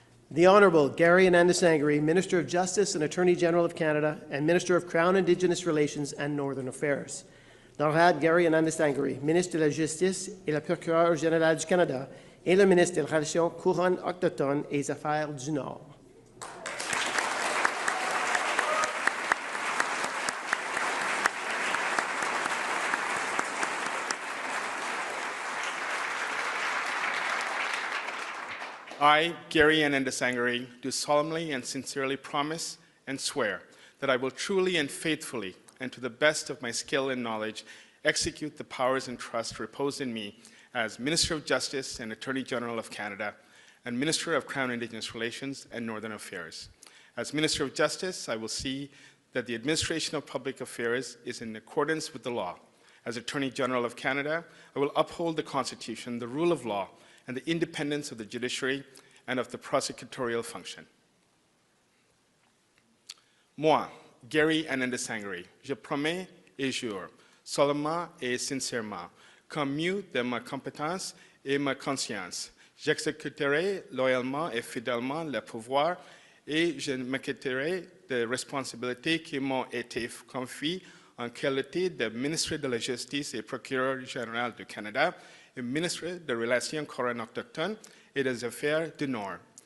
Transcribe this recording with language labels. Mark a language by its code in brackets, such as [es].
[en] The Honourable Gary Anandasangri, Minister of Justice and Attorney General of Canada and Minister of Crown Indigenous Relations and Northern Affairs. [fr] L'Honorable Gary Anandasangri, Ministre de la Justice et le Procureur général du Canada et le Ministre des Relations couronnes autochtones et des Affaires du Nord. [en] I, Gary Anandasangri, do solemnly and sincerely promise and swear that I will truly and faithfully, and to the best of my skill and knowledge, execute the powers and trust reposed in me as Minister of Justice and Attorney General of Canada and Minister of Crown Indigenous Relations and Northern Affairs. As Minister of Justice, I will see that the administration of public affairs is in accordance with the law. As Attorney General of Canada, I will uphold the Constitution, the rule of law, and the independence of the judiciary and of the prosecutorial function. [fr] Moi, Gary Anandasangri, je promets et jure, solemnement et sincèrement, comme mieux de ma compétence et ma conscience, j'exécuterai loyalement et fidèlement le pouvoir et je m'acquitterai des responsabilités qui m'ont été confiées en qualité de ministre de la Justice et procureur général du Canada et ministre des Relations couronnes autochtones et des Affaires du Nord.